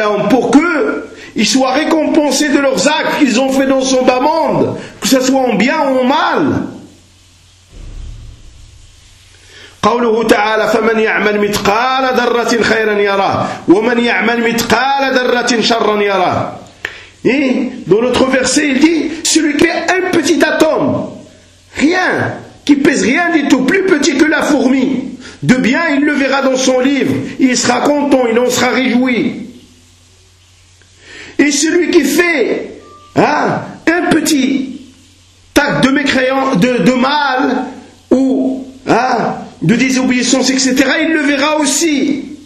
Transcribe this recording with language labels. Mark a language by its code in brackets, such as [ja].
[fr] Pour qu'ils soient récompensés de leurs actes qu'ils ont fait dans son bas monde, que ce soit en bien ou en mal. [ar] قوله تعالى فمن يعمل مثقال ذرة خيرا يراه ومن يعمل مثقال ذرة شرا يراه. [fr] Et dans notre verset il dit celui qui est un petit atome, rien, qui pèse rien du tout, plus petit que la fourmi, de bien il le verra dans son livre, il sera content, il en sera réjoui. Et celui qui fait un petit tac de mécréant, de mal ou de désobéissance, etc., il le verra aussi.